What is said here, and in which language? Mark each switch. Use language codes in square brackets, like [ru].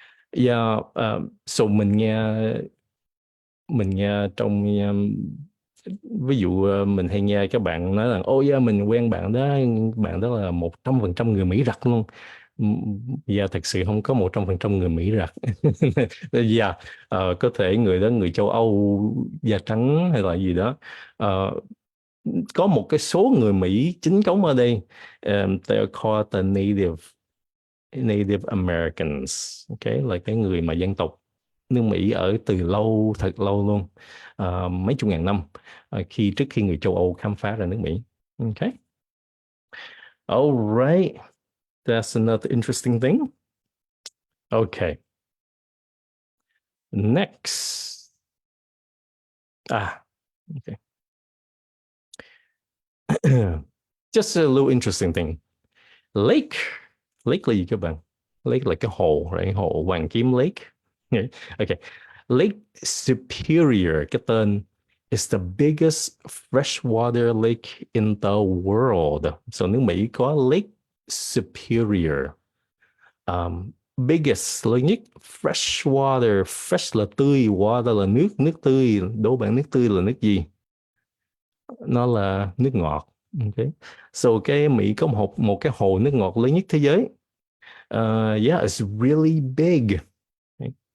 [vi] Yeah, so mình nghe trong ví dụ mình hay nghe các bạn nói rằng yeah, mình quen bạn đó là 100% người Mỹ rặt luôn. Dạ, thật sự không có 100% người Mỹ rặt. Dạ, có thể người đó người châu Âu da trắng hay là gì đó. Ờ, có một cái số người Mỹ chính thống ở đây. [en] They're called the Native Americans. [vi] Okay, là cái người mà dân tộc nước Mỹ ở từ lâu, thật lâu luôn. Mấy chục ngàn năm, trước khi người châu Âu khám phá ra nước Mỹ. [en] Okay. All right. That's another interesting thing. Okay. Next. Okay. Just a little interesting thing. [vi] Lake. Lake là gì các bạn? Lake là cái hồ, right? Hồ Hoàng Kiếm Lake. Okay. [en] Lake Superior, [vi] cái tên, [en] is the biggest freshwater lake in the world. [vi] So nước Mỹ có Lake Superior. Biggest, lớn nhất. Freshwater, fresh là tươi, water là nước, nước tươi. Đố bạn nước tươi là nước gì? Nó là nước ngọt. Okay. So cái Mỹ có một cái hồ nước ngọt lớn nhất thế giới. [en] Yeah, it's really big. [vi] Okay.